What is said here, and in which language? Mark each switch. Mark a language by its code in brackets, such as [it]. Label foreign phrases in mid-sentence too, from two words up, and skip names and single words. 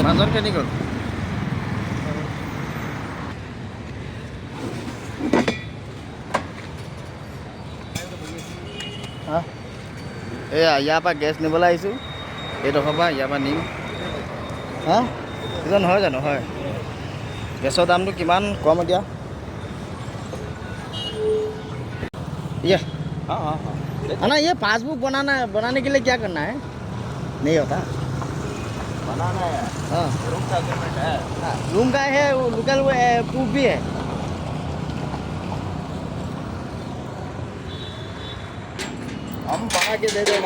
[as] মাজত কেনি গ'ল এয়া ইয়াৰ পৰা গেছ নিবলৈ আহিছোঁ এইডোখৰ পৰা ইয়াৰ পৰা নিম হা এইটো নহয় জানো হয় গেছৰ দামটো কিমান কম এতিয়া [hi] ये हाँ हाँ हाँ है ना ये पासबुक बनाने के लिए क्या करना है नहीं होता बनाना है हाँ रूम का एग्रीमेंट है रूम का है वो लोकल प्रूफ भी है हम बना के दे देगा